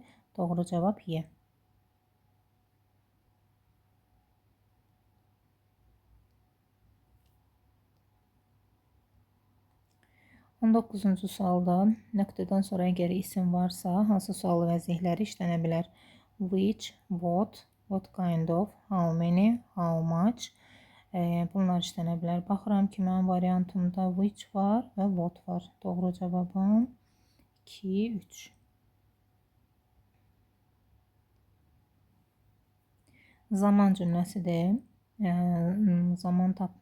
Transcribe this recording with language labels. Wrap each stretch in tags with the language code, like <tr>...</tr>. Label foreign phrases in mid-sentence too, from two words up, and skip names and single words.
<az>Doğru cavab Y. 19-cu sualda nöqtədən sonra əgər isim varsa, hansı sual vəzihləri işlənə bilər?</az> <en>Which, what kind of, how many, how much.</en> <az>Bunlar işlənə bilər. Baxıram ki, mənim variantımda which var və what var. Doğru cavabım 2, 3. Zaman cümləsidir. Zaman tapdı.</az>